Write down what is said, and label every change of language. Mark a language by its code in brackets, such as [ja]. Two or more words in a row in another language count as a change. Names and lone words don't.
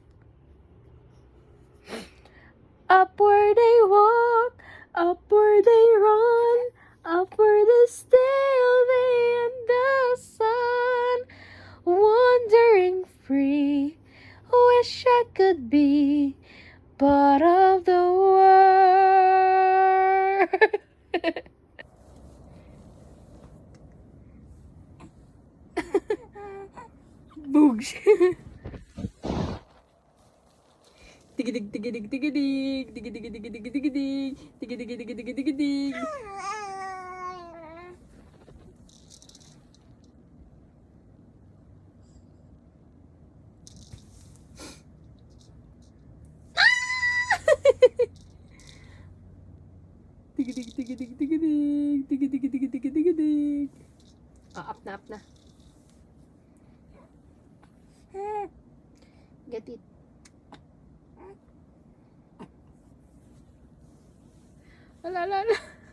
[en] Up where they walk, up where they run, up where they stay all day in the sun, could be part of the world. Boogs. Tigidig, tigidig, tigidig. Tigidig, tigidig, tigidig. Tigidig, tigidig, tigidig. Tigidig, tigidig, tigidig. Tigidig, tigidig, tigidig. Up na, up na. Get it. Ala, ala, ala.